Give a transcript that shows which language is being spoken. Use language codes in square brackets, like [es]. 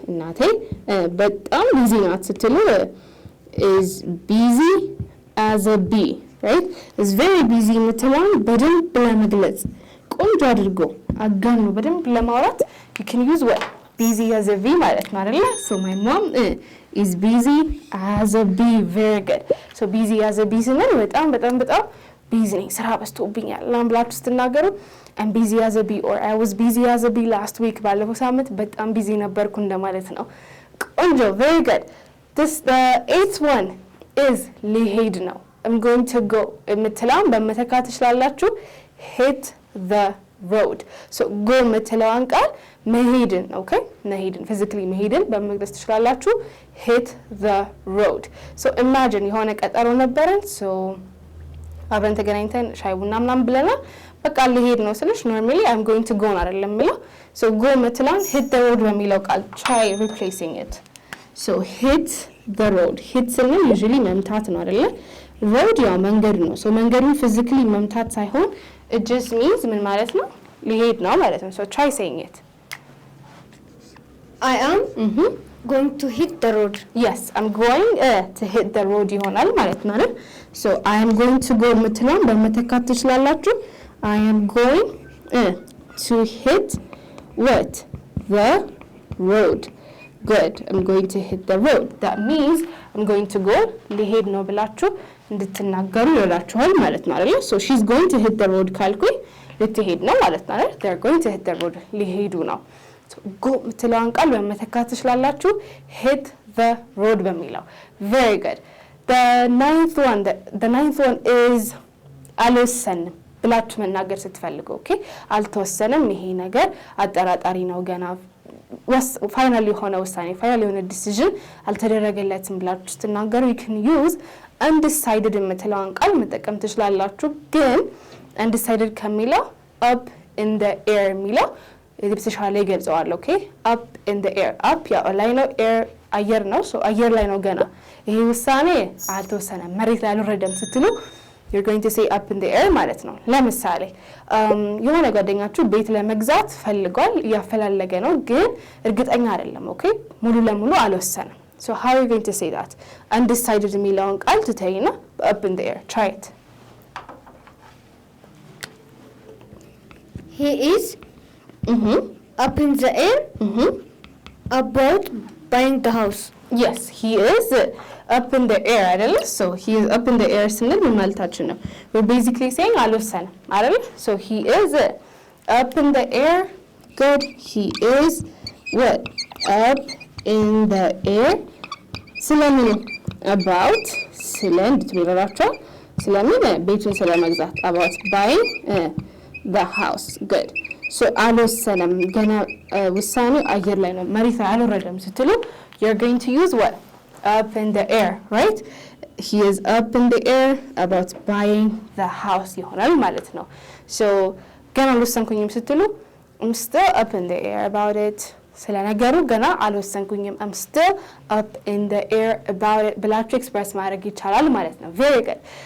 [am] እናቴ በጣም ቢዚ ናት ስትሉ [en] is busy as a bee, right? [am] Is very busy የምትለውን በደንብ ለመግለጽ ቆንጆ አድርጎ አጋኖ በደንብ ለማውራት [en] you can use what? Busy as a bee [am] ማለት ነው አይደል? [en] So my mom is busy as a bee. Very good. [am] So busy as a bee ስንል በጣም ቢዚ ነኝ ስራ በዝቶብኛል ምናምን ብላችሁ ስትናገሩ [en] I'm busy as a bee or I was busy as a bee last week [am] ባለፈው ሳምንት በጣም ቢዚ ነበርኩ እንደማለት ነው። ቆንጆ very good. The eighth one is ሊሄድ ነው [en] I'm going to go [am] የምትለውን በመተካት ትችላላችሁ hit the road. So go የምትለውን ቃል መሄድን okay መሄድን physically መሄድን በመግለጽ ትችላላችሁ hit the road. So imagine የሆነ ቀጠሮ ነበረን so አብረን ተገናኝተን ሻይ ቡና ምናምን ብለናል በቃ ልሄድ ነው ስልሽ normally [en] I'm going to go [am] አይደለም የሚለው so go የምትለውን hit the road በሚለው ቃል try replacing it. So hit the road hit ስንል usually መምታት ነው አይደለ road ያው መንገድ ነው so መንገዱን physically መምታት ሳይሆን it just means ምን ማለት ነው ሊሄድ ነው ማለት ነው so try saying it. [en] I am going to hit the road. Yes, I'm going to hit the road [am] ይሆናል ማለት ነው አይደል [en] so I am going to go [am] የምትለውን በመተካት ትችላላችሁ [en] I am going to hit what? The road. Good. I'm going to hit the road. [am] That means I'm going to go ሊሄድ ነው ብላችሁ እንድትናገሩ ይረዳችኋል ማለት ነው አይደል so [en] she's going to hit the road [am] ካልኩኝ ልትሄድ ነው ማለት ነው አይደል [en] they're going to hit the road [am] ሊሄዱ ነው so go የምትለውን ቃል በመተካት ትችላላችሁ hit the road በሚለው very good. The ninth one is አልወሰንም ብላችሁ መናገር ስትፈልጉ okay አልተወሰነም ይሄ ነገር አጠራጣሪ ነው ገና ፋይናል የሆነ ውሳኔ ፋይናል የሆነ ዲሲዥን አልተደረገለትም ብላችሁ ስትናገሩ you can use undecided የምትለውን ቃል መጠቀም ትችላላችሁ ግን undecided ከሚለው up in the air የሚለው የተሻለ ይገልጸዋል okay up in the air up ያው ላይ ነው air አየር ነው so አየር ላይ ነው ገና ይሄ ውሳኔ አልተወሰነም መሬት ላይ አልወረደም ስትሉ [en] you're going to say up in the air [am] ማለት ነው ለምሳሌ የሆነ ጓደኛችሁ ቤት ለመግዛት ፈልጓል ያፈላለገ ነው ግን እርግጠኛ አይደለም okay ሙሉ ለሙሉ አልወሰነም [en] so how are you going to say that [am] undecided የሚለውን ቃል ትተይና up in the air try it. [en] He is up in the air about buying the house. Yes, he is up in the air አይደል so he is up in the air [am] ስንል ምን ማለታችን ነው [en] we're basically saying አልወሰንም አይደል so he is up in the air. Good. He is what? Up in the air [am] ስለምን about ስለ እንድትብራራቸው ስለምን ቤቱን ስለመግዛት [en] about buying the house. Good. [am] So አልወሰንም ገና ውሳኔው አየር ላይ ነው መሬት ላይ አልወረደም ስትሉ [en] you're going to use what? Up in the air, right? [am] He is up in the air about buying the house ይሆናል ማለት ነው so ገና አልወሰንኩኝም ስትሉ [en] I'm still up in the air about it [am] ስለነገሩ ገና አልወሰንኩኝም I'm still up in the air about it ብላችሁ ኤክስፕረስ ማድረግ ይቻላል ማለት ነው very good.